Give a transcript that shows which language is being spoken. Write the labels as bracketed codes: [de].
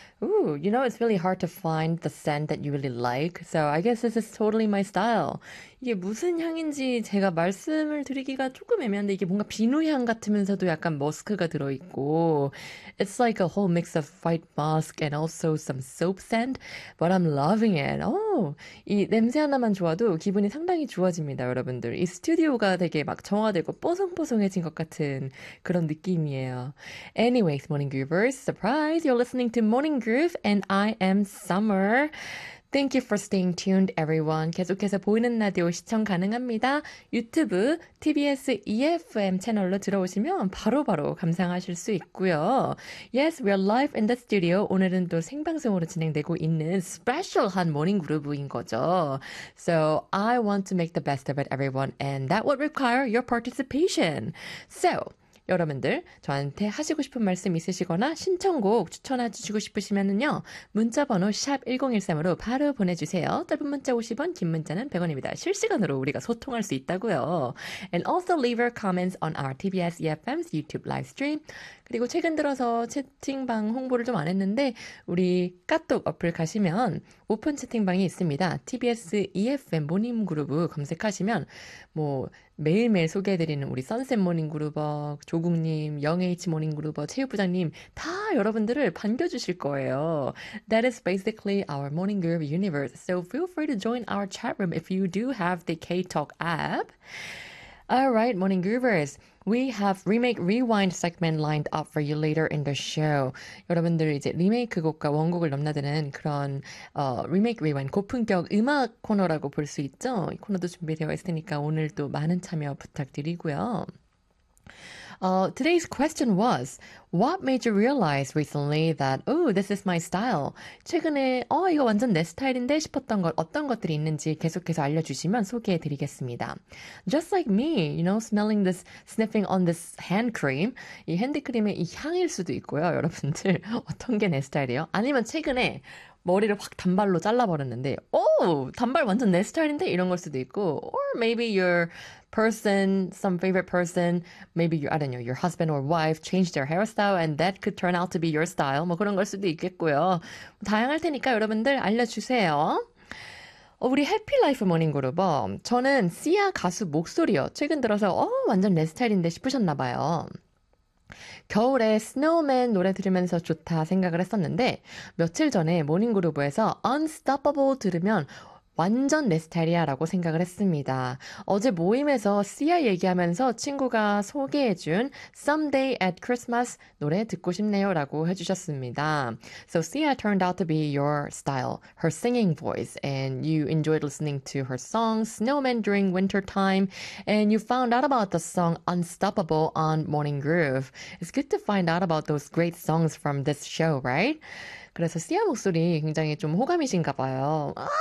[en] Ooh, you know, it's really hard to find the scent that you really like. So I guess this is totally my style. [ko] 이게 무슨 향인지 제가 말씀을 드리기가 조금 애매한데 이게 뭔가 비누향 같으면서도 약간 머스크가 들어있고 [en] It's like a whole mix of white musk and also some soap scent, but I'm loving it. Oh, [ko] 이 냄새 하나만 좋아도 기분이 상당히 좋아집니다, 여러분들. 이 스튜디오가 되게 막 정화되고 뽀송뽀송해진 것 같은 그런 느낌이에요. [en] Anyways, Morning Groovers, surprise! You're listening to Morning Groove and I am Summer. Thank you for staying tuned, everyone. [ko] 계속해서 보이는 라디오 시청 가능합니다. 유튜브 TBS EFM 채널로 들어오시면 바로바로 감상하실 수 있고요. [en] Yes, we are live in the studio. [ko] 오늘은 또 생방송으로 진행되고 있는 스페셜한 모닝 그루브인 거죠. [en] So I want to make the best of it, everyone, and that would require your participation. So, [ko] 여러분들 저한테 하시고 싶은 말씀 있으시거나 신청곡 추천해주시고 싶으시면은요 문자번호 #1013으로 바로 보내주세요. 짧은 문자 50원, 긴 문자는 100원입니다. 실시간으로 우리가 소통할 수 있다고요. [en] And also leave your comments on our TBS EFM's YouTube live stream. [ko] 그리고 최근 들어서 채팅방 홍보를 좀 안 했는데 우리 카톡 어플 가시면 오픈 채팅방이 있습니다. TBS EFM 모닝 그룹 검색하시면 뭐 매일매일 소개해드리는 우리 선셋 모닝 그룹어 조국님, 영H 모닝 그룹어 체육부장님 다 여러분들을 반겨주실 거예요. [en] That is basically our morning group universe. So feel free to join our chat room if you do have the K-Talk app. Alright, morning groovers. We have remake rewind segment lined up for you later in the show. [ko] 여러분들 이제 리메이크 곡과 원곡을 넘나드는 그런 remake rewind 고품격 음악 코너라고 볼 수 있죠. 이 코너도 준비되어 있으니까 오늘도 많은 참여 부탁드리고요. [en] Today's question was, what made you realize recently that, oh, this is my style? [ko] 최근에, 이거 완전 내 스타일인데 싶었던 것, 어떤 것들이 있는지 계속해서 알려주시면 소개해드리겠습니다. [en] Just like me, you know, smelling this, sniffing on this hand cream. [ko] 이 핸드크림의 이 향일 수도 있고요, 여러분들. 어떤 게 내 스타일이에요? 아니면 최근에 머리를 확 단발로 잘라버렸는데, 오, 단발 완전 내 스타일인데? 이런 걸 수도 있고, [en] or maybe some favorite person, maybe you, I don't know, your husband or wife changed their hairstyle and that could turn out to be your style. [ko] 뭐 그런 걸 수도 있겠고요. 다양할 테니까 여러분들 알려주세요. 우리 해피라이프 모닝 그룹어, 저는 씨아 가수 목소리요. 최근 들어서, 완전 내 스타일인데 싶으셨나 봐요. 겨울에 스노우맨 노래 들으면서 좋다 생각을 했었는데 며칠 전에 모닝그루브에서 Unstoppable 들으면 완전 내 스타일이야 라고 생각을 했습니다. 어제 모임에서 씨아 얘기하면서 친구가 소개해준 Someday at Christmas 노래 듣고 싶네요 라고 해주셨습니다. [en] So Sia turned out to be your style, her singing voice, and you enjoyed listening to her song Snowman during winter time, and you found out about the song Unstoppable on Morning Groove. It's good to find out about those great songs from this show, right? [ko] 그래서 씨아 목소리 굉장히 좀 호감이신가 봐요.